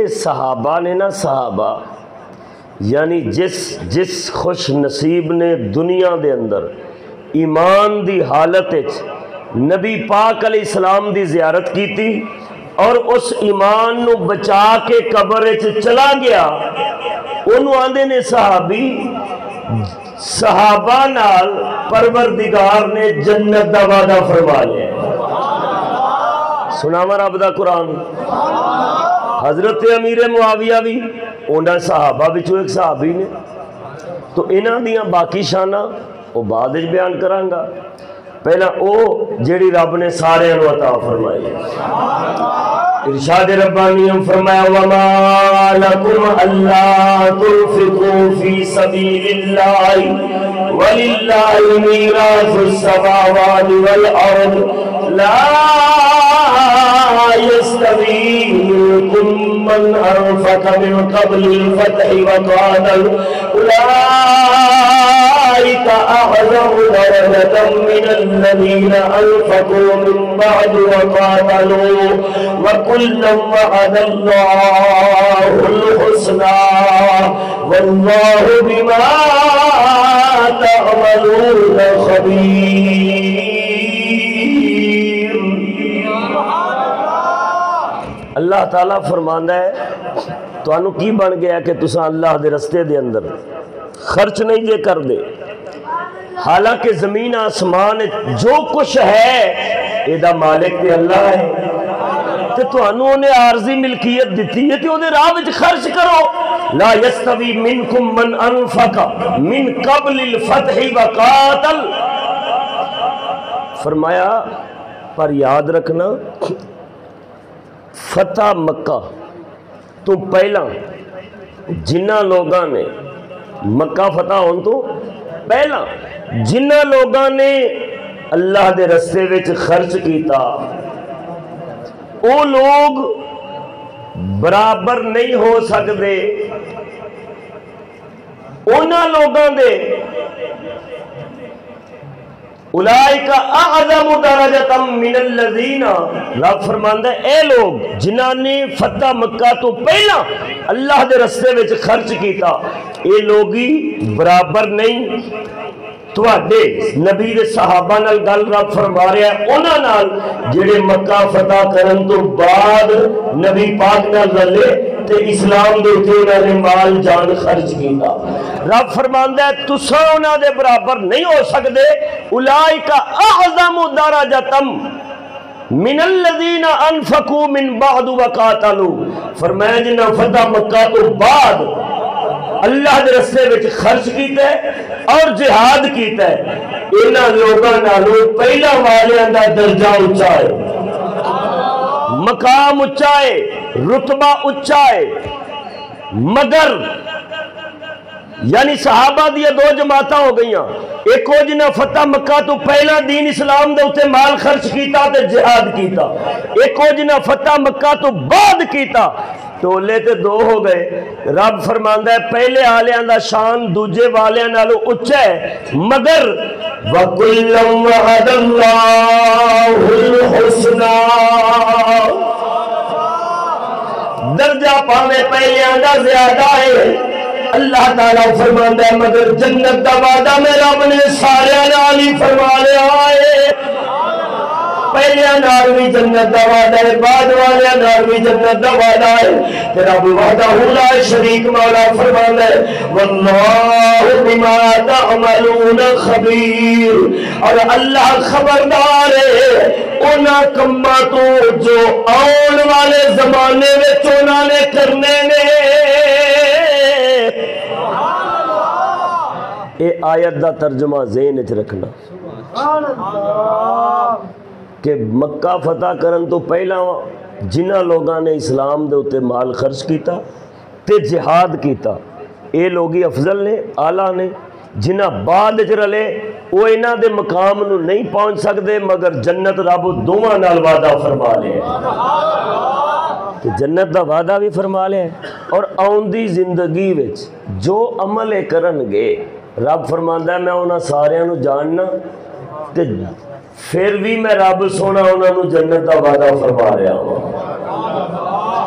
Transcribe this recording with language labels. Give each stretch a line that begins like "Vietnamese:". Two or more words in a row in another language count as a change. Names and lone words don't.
Punjabi: صحابہ نے نا، صحابہ یعنی جس خوش نصیب نے دنیا دے اندر ایمان دی حالت نبی پاک علیہ السلام دی زیارت کی تھی اور اس ایمان نو بچا کے قبر چلا گیا، انہوں آندے نے صحابی صحابہ نال پروردگار نے جنت دا وعدہ فرما لیا۔ سناوا رب دا قرآن۔ حضرت امیر معاویہ بھی انہاں صحابہ وچوں ایک صحابی نے، تو انہاں دیاں باقی شاناں وہ بعد وچ بیان کراں گا، پہلا او جیڑی رب نے سارے نو عطا فرمائی۔ ارشاد ربانی فرمایا
Arabic: وما لکم الا تنفقوا فی سبیل اللہ وللہ میراث السماوات والارض لا يستوي منكم من انفق من قبل الفتح وقاتل أولئك أعظم درجة من الذين أنفقوا من بعد وقاتلوا وكلا وعد الله الحسنى والله بما تعملون خبير۔
Punjabi: اللہ تعالیٰ فرماندا ہے تو انہوں کی بن گیا کہ تساں اللہ دے رستے دے اندر خرچ نہیں جے کر دے، حالانکہ زمین آسمان جو کچھ ہے اے دا مالک تے اللہ ہے، تے تو انہوں نے عارضی ملکیت دیتی ہے کہ انہیں راہ وچ خرچ کرو۔
Arabic: لا یستوی منکم من انفق من قبل الفتح وقاتل،
Punjabi: فرمایا پر یاد رکھنا فتح مکہ تو پہلا جنہ لوگاں نے مکہ فتح ہون تو پہلا جنہ لوگاں نے اللہ دے رستے وچ خرچ کیتا او لوگ برابر نہیں ہو سکتے انہاں لوگاں دے
Arabic: اولئک اعظم درجۃ من الذین،
Punjabi: رب فرماندا ہے اے لوگ جنہاں نے فتح مکہ تو پہلا اللہ دے رستے وچ خرچ کیتا، اے لوگی برابر نہیں تواڈے نبی دے صحابہ نال گل رب فرما رہا ہے انہاں نال جڑے مکہ فتح کرن تو بعد نبی پاک نال رلے تے اسلام دے اوتے انہاں نے مال جان خرچ کیتا۔ رب فرماندا ہے تساں انہاں دے برابر نہیں ہو سکدے،
Arabic: اولئک اعظم درجۃ من الذین انفقوا من بعد وقاتلوا،
Punjabi: فرمایا جنہاں فتح مکہ تو بعد اللہ دے رستے وچ خرچ کیتا ہے اور جہاد کیتا ہے، انہاں لوگاں نالوں پہلا والیاں دا درجہ اونچا ہے، مقام اونچا ہے، رتبہ اونچا ہے، مگر یعنی صحابہ دیا دو جماعتاں ہو گئیاں، ایک ہو جنہاں فتح مکہ تو پہلا دین اسلام دے اتے مال خرچ کیتا تے جہاد کیتا، ایک ہو جنہاں فتح مکہ تو بعد کیتا، ٹولے تے دو ہو گئے۔ رب فرماندا ہے پہلے آلیاں دا شان دوجے والیاں نالوں اونچا ہے، مگر
Arabic: وَكُلًّا وَعَدَ اللَّهُ الْحُسْنَى،
Punjabi: درجہ پاوے پہلیاں دا زیادہ ہے، اللہ تعالیٰ فرماندا ہے مگر جنت دا وعدہ میں رب نے سارے نال ہی فرما لیا ہے، پہلے نال بھی جنت دا وعدہ ہے، بعد والے نال بھی جنت دا وعدہ ہے، کہ رب
Arabic: وحدہ لا شریک
Punjabi: مولا فرماندا ہے
Arabic: واللہ بما تعملون خبیر،
Punjabi: اور اللہ خبردار ہے انہاں کماں تو جو آن والے زمانے وچ انہاں نے کرنے نے۔ اے آیت دا ترجمہ ذہن وچ رکھنا کہ مکہ فتح کرن تو پہلا جنہ لوگاں نے اسلام دے اتے مال خرچ کیتا تے جہاد کیتا، اے لوگی افضل نے، اعلیٰ نے، جنہ بعد وچ رلے وہ انہاں دے مقام نو نہیں پہنچ سکدے، مگر جنت رب دوواں نال وعدہ فرما لے کہ جنت دا وعدہ بھی فرما لے، اور آؤندی زندگی وچ جو عمل کرن گے رب فرماندا ہے میں انہاں ساریاں نو جاننا تے پھر بھی میں رب سونا انہاں نو جنت دا وعدہ فرما رہا ہوں۔